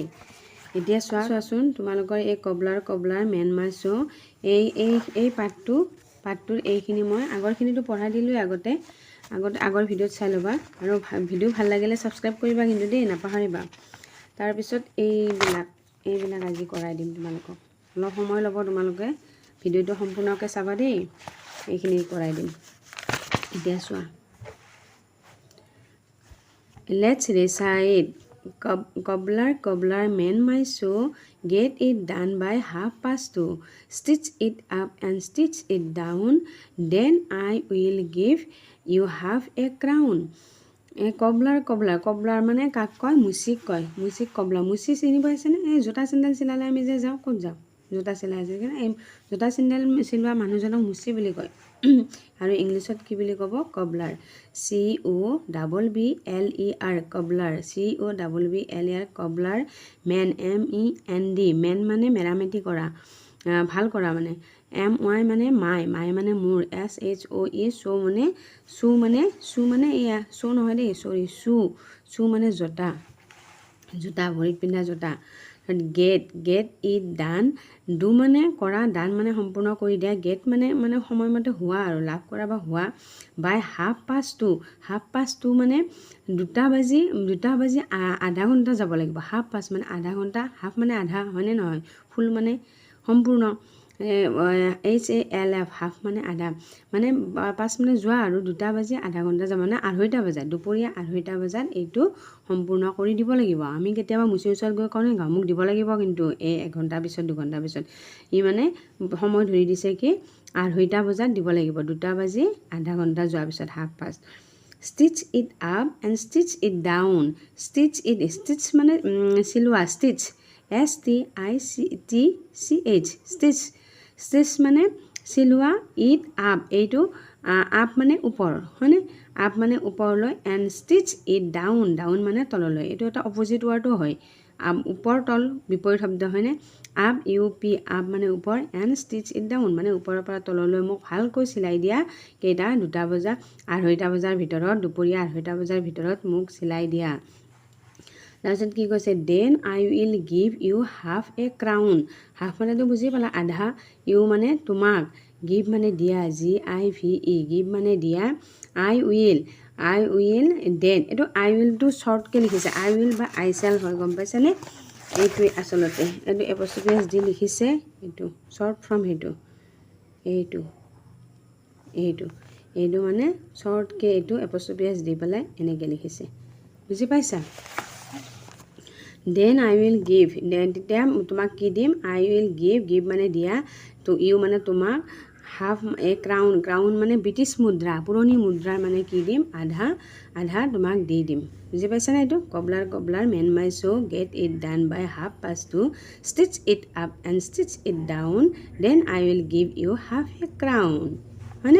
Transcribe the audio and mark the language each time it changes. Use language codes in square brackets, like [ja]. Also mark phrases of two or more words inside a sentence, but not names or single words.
[as] এতিয়া চোৱাচোন তোমালোকৰ এই [en] cobbler mend my shoe' [as] এই পাৰ্টটোৰ এইখিনি মই আগৰখিনিতো পঢ়াই দিলোঁৱেই আগৰ ভিডিঅ'ত চাই ল'বা। আৰু ভিডিঅ' ভাল লাগিলে ছাবস্ক্ৰাইব কৰিবা কিন্তু দেই, নাপাহৰিবা। তাৰপিছত এইবিলাক আজি কৰাই দিম তোমালোকক। অলপ সময় ল'ব তোমালোকে, ভিডিঅ'টো সম্পূৰ্ণকৈ চাবা দেই। এইখিনি কৰাই দিম। এতিয়া চোৱা, [en] let's recite. Cobbler, mend my shoe, get it done by 2:30. Stitch it up and stitch it down, then I will give you half a crown. [as] কবলাৰ মানে কাক কয়? মুচিক কয়। মুচি চিনি পাইছেনে? এই জোতা চেণ্ডেল চিলালে আমি যে যাওঁ, ক'ত যাওঁ? জোতা চিলাই আছে কিন্তু এই জোতা চেণ্ডেল চিলোৱা মানুহজনক মুচি বুলি কয়। আৰু ইংলিছত কি বুলি ক'ব? কবলাৰ। COBBLER কবলাৰ। COBBLER কবলাৰ। মেন MEND মেন মানে মেৰামতি কৰা, ভাল কৰা মানে। MY মানে মাই মানে মোৰ। SHOE শ্বু মানে এয়া শ্বু নহয় দেই, চৰি শ্বু মানে জোতা ভৰিত পিন্ধা জোতা। [en] get it done, [as] ডু মানে কৰা, ডান মানে সম্পূৰ্ণ কৰি দিয়া, গেট মানে সময়মতে হোৱা আৰু লাভ কৰা বা হোৱা। বাই 2:30 মানে 2টা বাজি আধা ঘণ্টা যাব লাগিব। 2:30 মানে আধা ঘণ্টা, হাফ মানে আধা, হয়নে নহয়? ফুল মানে সম্পূৰ্ণ। HALF হাফ মানে আধা, মানে 5 মানে যোৱা আৰু 2টা বাজি আধা ঘণ্টা যাব, মানে 2:30 বজাত, দুপৰীয়া 2:30 বজাত এইটো সম্পূৰ্ণ কৰি দিব লাগিব। আমি কেতিয়াবা মুচিৰ ওচৰত গৈ কওঁ নহয়, মোক দিব লাগিব কিন্তু এই 1 ঘণ্টা পিছত 2 ঘণ্টা পিছত। ই মানে সময় ধৰি দিছে কি 2:30 বজাত দিব লাগিব, 2টা বাজি আধা ঘণ্টা যোৱাৰ পিছত 2:30। [en] Stitch it up and stitch it down. [as] Stitch মানে চিলোৱা, [en] stitch STITCH stitch [as] মানে চিলোৱা, [en] it up [as] এইটো up মানে ওপৰ, হয়নে? up মানে ওপৰলৈ, [en] and stitch it down [as] মানে তললৈ। এইটো এটা অপজিট ৱৰ্ডো হয়, ওপৰ তল বিপৰীত শব্দ, হয়নে? [en] up up [as] মানে ওপৰ, [en] and stitch it down [as] মানে ওপৰৰ পৰা তললৈ মোক ভালকৈ চিলাই দিয়া। কেইটা? 2টা বজা 2:30 বজাৰ ভিতৰত, দুপৰীয়া 2:30 বজাৰ ভিতৰত মোক চিলাই দিয়া। তাৰপিছত কি কৈছে? [en] then I will give you half a crown. [as] হাফ মানেতো বুজি পালা, আধা। ইউ মানে তোমাক, গিভ মানে দিয়া, GIVE গিভ মানে দিয়া। [en] I will then, [as] এইটো আই উইলটো শ্বৰ্টকৈ লিখিছে, [en] I will [as] বা [en] I shall [as] হয়, গম পাইছেনে? এইটোৱে আচলতে, এইটো এপষ্ট্ৰফি দি লিখিছে, এইটো শ্বৰ্ট ফৰ্ম, এইটো মানে শ্বৰ্টকৈ এইটো এপষ্ট্ৰফি দি পেলাই এনেকৈ লিখিছে, বুজি পাইছা? [en] then I will give, [as] তেতিয়া তোমাক কি দিম? [en] I will give [as] মানে দিয়া, [en] to you [as] মানে তোমাক, [en] half a crown [as] মানে ব্ৰিটিছ মুদ্ৰা, পুৰণি মুদ্ৰাৰ মানে কি দিম? আধা তোমাক দি দিম, বুজি পাইছানে? এইটো [en] cobbler mend my shoe get it done by 2:30, stitch it up and stitch it down, then I will give you half a crown, [as] হয়নে?